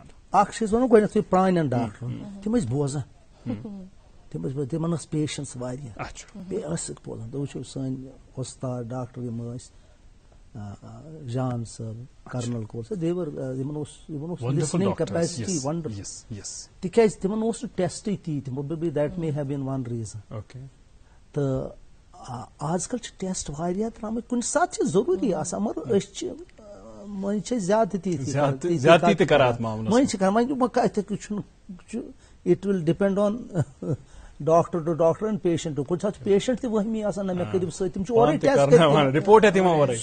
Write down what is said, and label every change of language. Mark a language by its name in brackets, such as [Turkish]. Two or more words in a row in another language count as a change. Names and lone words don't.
[Kashmiri] اخ چیز ونو گۄڈنیٚتھٕے پرٛانٮ۪ن ڈاکٹرن تم ٲسۍ بوزان تمن ٲس پیشنس واریاہ بیٚیہِ ٲسٕکھ بوزان تُہۍ وٕچھِو سٲنۍ وۄستاد ڈاکٹر یِم ٲسۍ جان صٲب کرنل کور صٲب یمن اوس [English] listening capacity wonderful [Kashmiri] تِکیازِ تمن اوس نہٕ ٹیسٹٕے تیٖتۍ [English] that may have been one reason [Kashmiri] تہٕ آز کل چھِ ٹیسٹ واریاہ درٛامٕتۍ کُنہِ ساتہٕ چھِ ضروٗری آسان مگر أسۍ چھِ وۄنۍ چھِ زیادتی وۄنۍ چھِ کران وۄنۍ کتہِ چھُنہٕ [English] it will depend on doctor to doctor and patient to [Kashmiri] کُنہِ ساتہٕ چھُ پیشنٹ تہِ وہمی آسان نہ مےٚ کٔرِو سۭتۍ تِم چھِ اورے ٹیسٹ